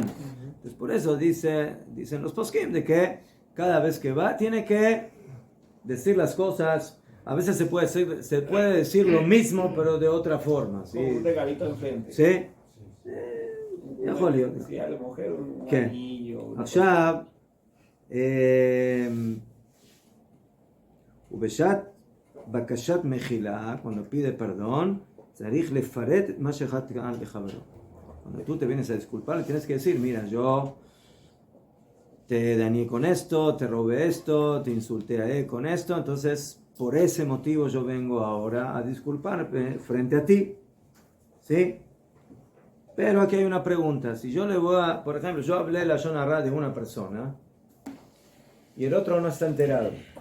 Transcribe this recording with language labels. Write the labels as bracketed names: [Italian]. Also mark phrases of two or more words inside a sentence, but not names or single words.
[Spanish] Entonces, por eso dicen los poskim de que cada vez que va tiene que decir las cosas. A veces se puede decir lo mismo pero de otra forma, ¿sí? Con un regalito enfrente. ¿Sí? Si a la mujer un anillo. [Hebrew] עכשיו, ובשעת בקשת מחילה, [Spanish] cuando pide perdón, [Hebrew] צריך לפרט את מה שחטא לחברו. [Spanish] Cuando tú te vienes a disculpar, le tienes que decir, mira, yo te dañé con esto, te robé esto, te insulté a él con esto, entonces por ese motivo yo vengo ahora a disculparme frente a ti. ¿Sí? Pero aquí hay una pregunta. Si yo le voy a, por ejemplo, yo hablé la [Hebrew] לשון הרע [Spanish] de una persona y el otro no está enterado.